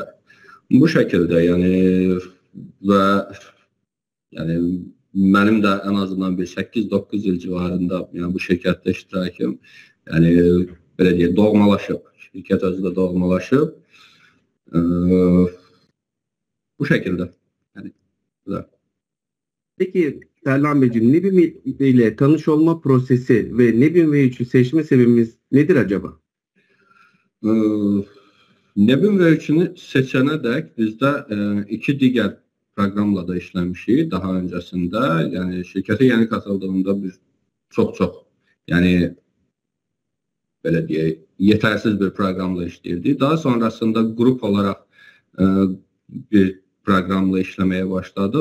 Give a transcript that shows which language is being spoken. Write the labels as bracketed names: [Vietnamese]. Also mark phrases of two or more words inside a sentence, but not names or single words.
[Azerbaijani] Bu şəkildə yəni və yəni mənim də ən azından bir 8-9 il civarında yəni bu şirkətdə iştirakım yəni belə deyək doğmalaşıb. Şirkət özü də doğmalaşıb. Bu şəkildə. Yəni güzel. [Turkish] Peki Terlan Beyciğim, Nebin ile tanış olma prosesi ve Nebin V3'ü seçme sebebimiz nedir acaba? [Azerbaijani] Nebin V3'ünü seçənə dək bizdə iki digər proqramla da işləmişik daha öncəsində. Yəni şirkətə [Turkish] yeni katıldığımda [Azerbaijani] biz çox yəni belə deyək yetərsiz bir proqramla işləyirdik. Daha sonrasında qrup olaraq bir proqramla işləməyə başladıq.